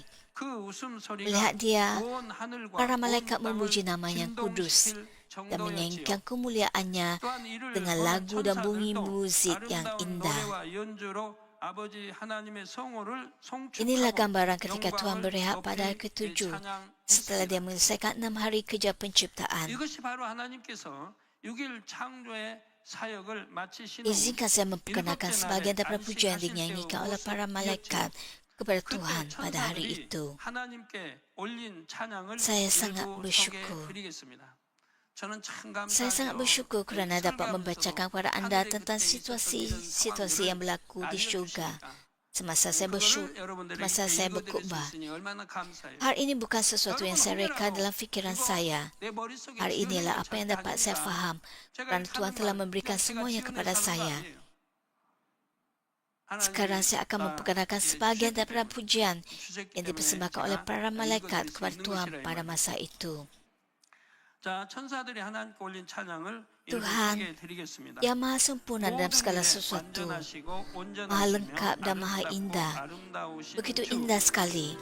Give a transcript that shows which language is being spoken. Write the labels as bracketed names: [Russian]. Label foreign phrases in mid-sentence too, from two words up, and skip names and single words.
[Malay] Melihat dia, para malaikat memuji nama yang kudus dan menyanyikan kemuliaannya dengan lagu dan bunyi muzik yang indah. Inilah gambaran ketika Tuhan berehat pada hari ke-7 setelah dia menyelesaikan 6 hari kerja penciptaan. [Korean] 6일 창조의 사역을 마치신 후 [Malay] Izinkan saya memperkenalkan sebahagian daripada pujian yang dinyanyikan oleh para malaikat kepada Tuhan pada hari itu. [Korean] 하나님께 올린 찬양을 [Malay] Saya sangat [Korean] 일부 [Malay] bersyukur. [Korean] 소개해드리겠습니다. 저는 참 [Malay] Saya sangat [Korean] 감사하죠. [Malay] bersyukur kerana dapat membacakan kepada anda tentang situasi yang berlaku di syurga semasa saya berkhutbah. Hal ini bukan sesuatu yang saya reka dalam fikiran saya. Hal inilah apa yang dapat saya faham kerana Tuhan telah memberikan semuanya kepada saya. Sekarang saya akan memperkenalkan sebahagian daripada pujian yang dipersembahkan oleh para malaikat kepada Tuhan pada masa itu. Tuhan yang maha sempurna dalam segala sesuatu, maha lengkap dan maha indah, begitu indah sekali.